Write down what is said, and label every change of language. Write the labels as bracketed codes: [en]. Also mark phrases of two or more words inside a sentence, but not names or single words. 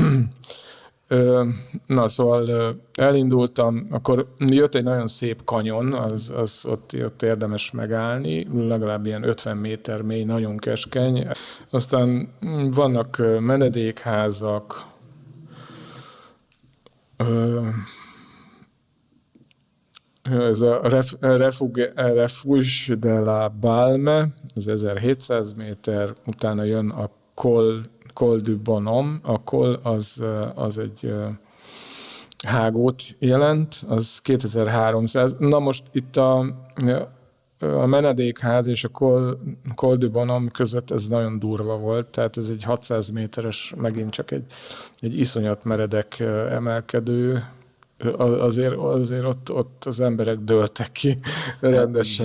[hu] Na, szóval elindultam, akkor jött egy nagyon szép kanyon, az ott érdemes megállni, legalább ilyen 50 méter mély, nagyon keskeny. Aztán vannak menedékházak, ez a Refuge de la Balme, az 1700 méter, utána jön a Col du Bonhomme, a Col az egy hágót jelent, az 2300. Na most itt a menedékház és a Col du Bonhomme között ez nagyon durva volt, tehát ez egy 600 méteres, megint csak egy iszonyat meredek emelkedő, azért ott az emberek dőltek ki rendesen.